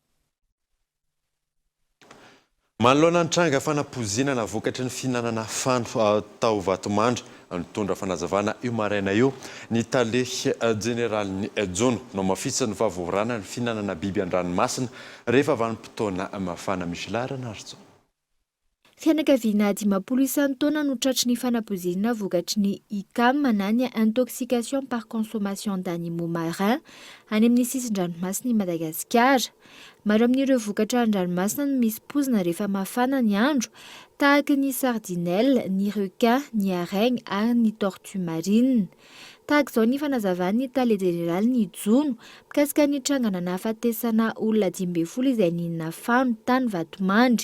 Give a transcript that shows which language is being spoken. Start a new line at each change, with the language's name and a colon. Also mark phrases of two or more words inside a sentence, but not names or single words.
Malagasy: Manoloana ny tranga fanapozinana vokatry ny fihinanana fano tao Vatomandry nitondra fanazavana io maraina io ny talehy generaly Jono no mafisa ny vavoarana ny fihinanana biby an-dranomasina rehefa vanim-potoana mafana misy larana arzo. Fianakaviana 10 isan-taona no tratry ny fanapozinana vokatry ny ICAM na ny
French: intoxication par consommation d'animaux marins
Malagasy: any amin'ny sisin-dranomasina i Madagasikara. Maro amin'ireo vokatra an-dranomasina no misy pozina rehefa mafana ny andro tahaka ny sardinelle, ny requin, ny hareng ary ny
French: tortue marine.
Malagasy: Tahaka izao ny fanazavany tale generaly ny Jono mikasika ny trangana nahafatesana olona 12 izay nihinana fano tany Vatomandry.